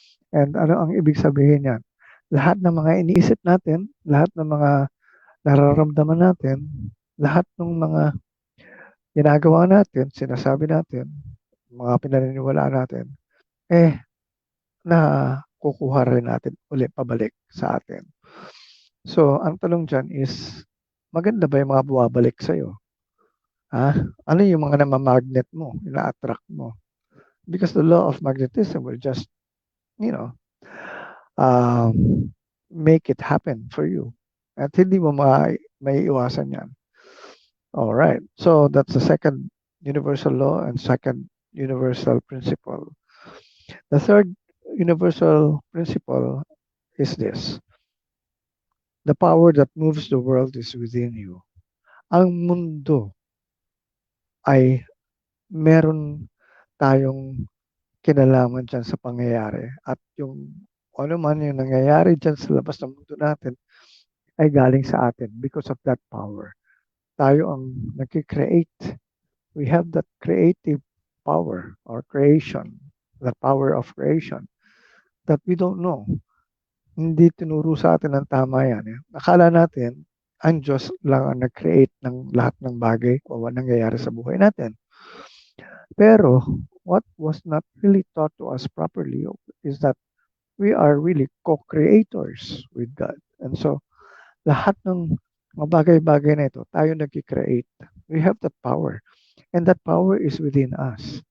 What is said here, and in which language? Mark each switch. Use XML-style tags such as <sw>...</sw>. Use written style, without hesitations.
<tl>And ano ang ibig sabihin yan? Lahat ng mga iniisip natin, lahat ng mga nararamdaman natin, lahat ng mga ginagawa natin, sinasabi natin, mga pinaniniwalaan natin, na kukuha rin natin ulit pabalik sa atin. So, ang tanong dyan is, maganda ba yung mga bumabalik sa'yo? Ano yung mga namamagnet mo, ina-attract mo?</tl> <en>Because the law of magnetism will just, you know, make it happen for you.</en> <tl>At hindi mo may iwasan yan. All right.</tl> <en>So that's the second universal law and second universal principle. The third universal principle is this. The power that moves the world is within you.</en> <tl>Ang mundo ay meron tayong kinalaman dyan sa pangyayari. At yung ano man yung nangyayari dyan sa labas ng mundo natin ay galing sa atin</tl> <en>because of that power.</en> <tl>Tayo ang nag-create.</tl> <en>We have that creative power or creation, the power of creation that we don't know.</en> <tl>Hindi tinuro sa atin ng tama yan. Akala natin, ang Diyos lang ang nag-create ng lahat ng bagay o nangyayari sa buhay natin.</tl> <en>Pero, what was not really taught to us properly is that we are really co-creators with God.</en> <tl>And so, lahat ng mga bagay-bagay na ito, tayo nag-create.</tl> <en>We have that power. And that power is within us.</en>